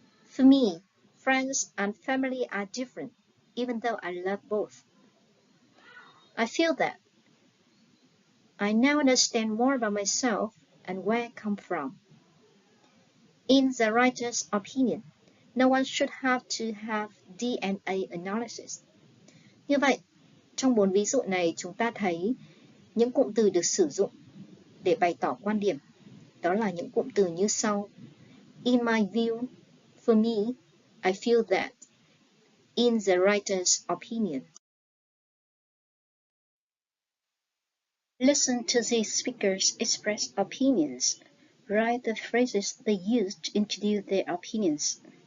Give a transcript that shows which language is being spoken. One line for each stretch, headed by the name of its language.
English: For me, friends and family are different, even though I love both. I feel that I now understand more about myself and where I come from. In the writer's opinion, no one should have to have DNA analysis.
Vietnamese: Như vậy, trong 4 ví dụ này chúng ta thấy những cụm từ được sử dụng để bày tỏ quan điểm. Đó là những cụm từ như sau.
English: In my view, for me, I feel that. In the writer's opinion. Listen to the speakers express opinions. Write the phrases they use to introduce their opinions.